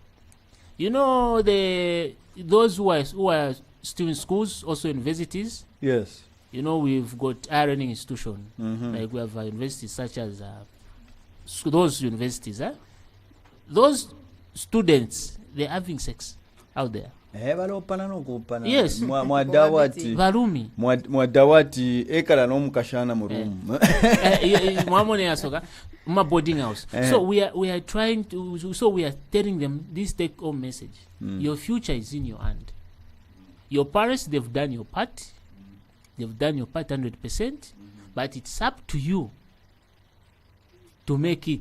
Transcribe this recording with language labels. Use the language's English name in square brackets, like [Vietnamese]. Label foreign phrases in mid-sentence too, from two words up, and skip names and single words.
[English] Those who are still in schools, also universities. Yes. We've got higher learning institutions. Like we have universities such as those universities. Those students, they're having sex out there. Yes. [Bemba] Varumi. Mwadawati ekala nomukashana mu room. Mwamone yasoka ma [English] boarding house. So we are trying to. So we are telling them this take home message. Your future is in your hand. Your parents, they've done your part. They've done your part 100%, but it's up to you to make it.